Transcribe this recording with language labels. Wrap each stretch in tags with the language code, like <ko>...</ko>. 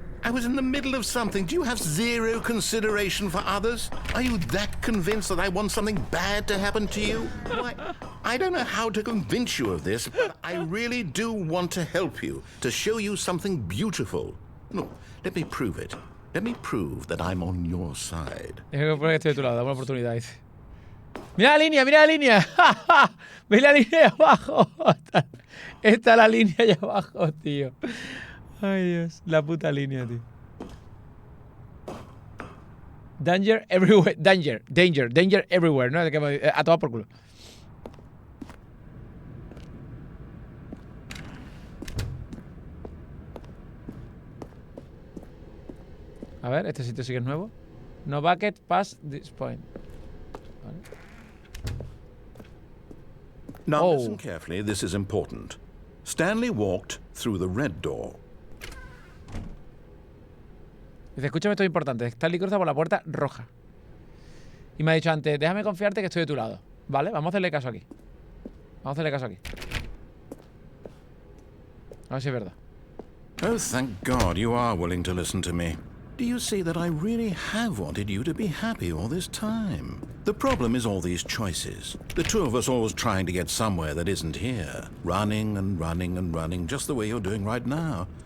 <en>I was in the middle of something. Do you have zero consideration for others? Are you that convinced that I want something bad to happen to you? Why, I don't know how to convince you of this, but I really do want to help you, to show you something beautiful. No, let me prove it. Let me prove that I'm on your side.</en> <es>Tengo que poner que estoy de tu lado, dame una oportunidad, dice. ¡Mira la línea, mira la línea! ¡Ve la línea de abajo! Está la línea allá abajo, tío. Ay, Dios. La puta línea, tío.</es> <en>Danger everywhere. Danger everywhere,</en> <es>¿no? A tomar por culo. A ver, este sitio sí que es nuevo.</es> <en>No bucket past this point. Vale. Now Oh. listen carefully, this is important. Stanley walked through the red door.</en> <es>Dice, escúchame, esto es importante. Stanley cruza por la puerta roja. Y me ha dicho antes, déjame confiarte que estoy de tu lado. Vale, vamos a hacerle caso aquí. Vamos a hacerle caso aquí. A ver si es verdad.</es> <en>Oh, thank God you are willing to listen to me. Do you see that I really have wanted you to be happy all this time? The problem is all these choices. The two of us always trying to get somewhere that isn't here. Running and running and running, just the way you're doing right now.</en>